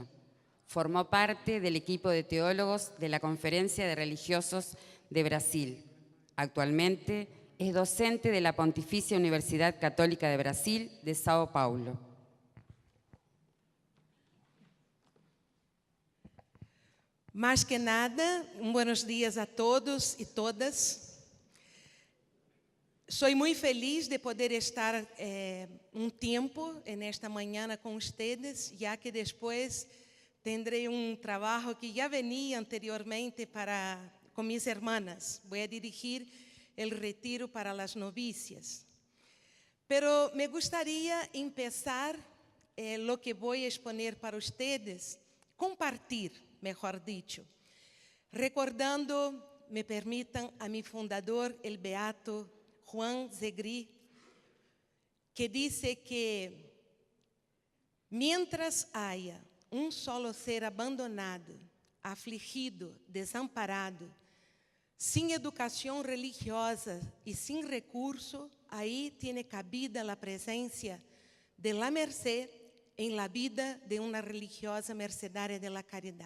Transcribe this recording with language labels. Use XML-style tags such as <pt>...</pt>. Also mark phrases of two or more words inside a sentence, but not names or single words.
<es>Formó parte del equipo de teólogos de la Conferencia de Religiosos de Brasil. Actualmente es docente de la Pontificia Universidad Católica de Brasil de Sao Paulo.</es> <pt>Mais que</pt> <es>nada, buenos días a todos e todas.</es> <pt>Sou muito feliz de poder estar tempo nesta manhã com vocês, já que depois tendré trabalho que já venia anteriormente com minhas irmãs. Vou dirigir o retiro para as novícias.</pt> <es>Pero me gustaría empezar lo que vou exponer</es> <pt>para vocês,</pt> <es>compartilhar, mejor dicho, recordando,</es> <pt>me permitam,</pt> <es>a mi fundador, el beato Juan Zegri, que dice que mientras haya un solo ser abandonado, afligido, desamparado, sin educación religiosa y sin recurso, ahí tiene cabida la presencia de la merced en la vida de una religiosa mercedaria de la caridad.</es>